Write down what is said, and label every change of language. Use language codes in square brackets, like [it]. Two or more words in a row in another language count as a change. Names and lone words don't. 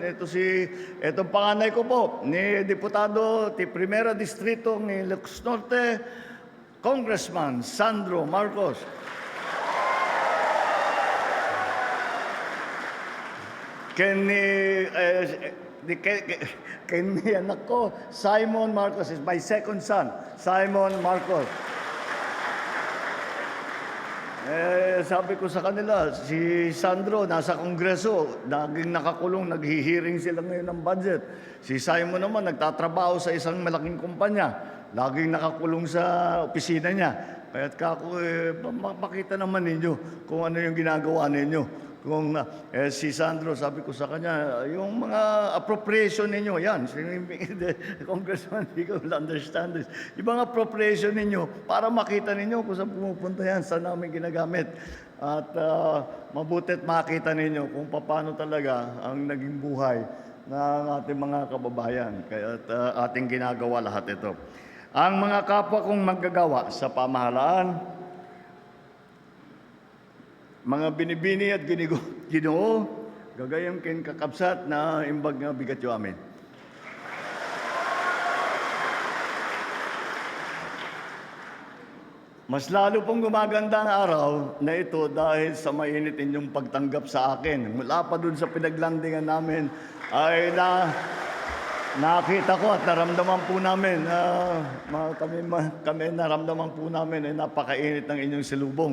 [tl] Itong panganay ko po, ni Diputado, Primera Distrito ni Ilocos Norte, Congressman Sandro Marcos. Anak ko, [en] Simon Marcos is my second son, Simon Marcos. [tl] Sabi ko sa kanila, si Sandro nasa Kongreso, naging nakakulong, naghihiring sila ngayon ng budget. Si Simon naman nagtatrabaho sa isang malaking kumpanya, laging nakakulong sa opisina niya. Kaya't makita naman ninyo kung ano yung ginagawa ninyo. Kung si Sandro, sabi ko sa kanya, yung mga appropriation ninyo, yan, Congressman, [en] you will understand this. [tl] Yung mga appropriation ninyo, para makita ninyo kung saan pumupunta yan, saan namin ginagamit. At mabutit makita ninyo kung paano talaga ang naging buhay ng ating mga kababayan. Kaya ating ginagawa lahat ito. Ang mga kapwa kong manggagawa sa pamahalaan, mga binibini at ginoo, [ilo] gagayam kin kakabsat na imbag nga bigat yo amin. [tl] Mas lalo pong gumaganda ang araw na ito dahil sa mainit inyong pagtanggap sa akin. Mula pa dun sa pinaglandingan namin ay nakita ko at naramdaman po namin, kami naramdaman po namin ay napakainit ng inyong silubong.